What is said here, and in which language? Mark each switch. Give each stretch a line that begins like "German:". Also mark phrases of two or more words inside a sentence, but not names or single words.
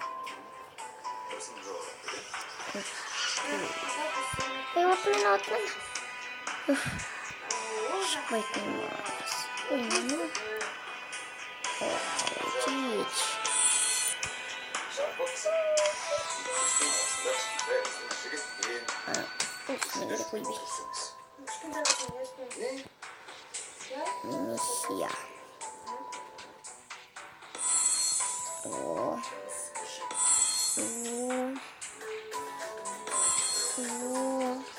Portuguese: Eu vou para outra. Vai com nós. Gente.
Turkish: Üstüne geri koy bir. Siyah. Oo. Oo. Oo.